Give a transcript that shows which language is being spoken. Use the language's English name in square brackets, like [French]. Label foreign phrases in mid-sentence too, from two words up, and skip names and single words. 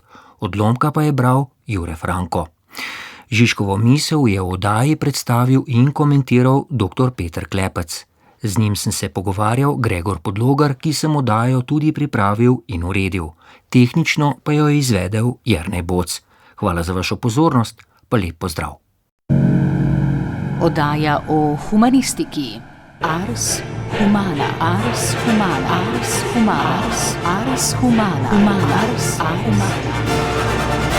[Slovenian] Odlomka pa je bral Jure Franko. Žižkovo misel je v oddaji predstavil in komentiral dr. Peter Klepec. Z njim sem se pogovarjal Gregor Podlogar, ki sem oddajo tudi pripravil in uredil. Tehnično pa jo je izvedel Jernej Boc. Hvala za vašo pozornost, pa lep pozdrav. Oddaja o humanistiki. Ars Humana. Ars Humana. Ars Humana. Ars Humana. Ars Humana.